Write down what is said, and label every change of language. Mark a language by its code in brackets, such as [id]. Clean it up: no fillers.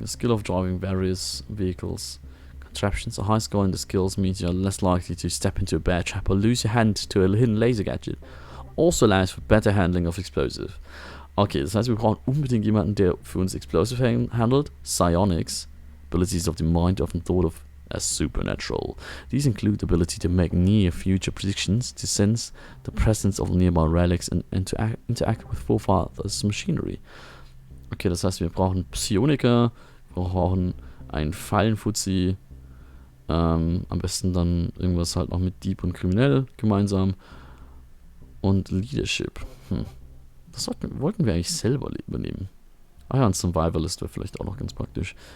[en] The skill of driving various vehicles. Contraptions. A high score in the skills means you're less likely to step into a bear trap or lose your hand to a hidden laser gadget. Also allows for better handling of explosive. [de] Okay, das heißt, wir brauchen unbedingt jemanden, der für uns Explosive handelt. [en] Psionics. Abilities of the mind, often thought of as supernatural. These include the ability to make near-future predictions, to sense the presence of nearby relics and to interact with forefathers' machinery. [de] Okay, das heißt, wir brauchen Psioniker, wir brauchen einen Fallenfuzzi, am besten dann irgendwas halt noch mit Dieb und Kriminell gemeinsam und Leadership. Das wollten wir eigentlich selber übernehmen. Ah ja, ein Survivalist wäre vielleicht auch noch ganz praktisch.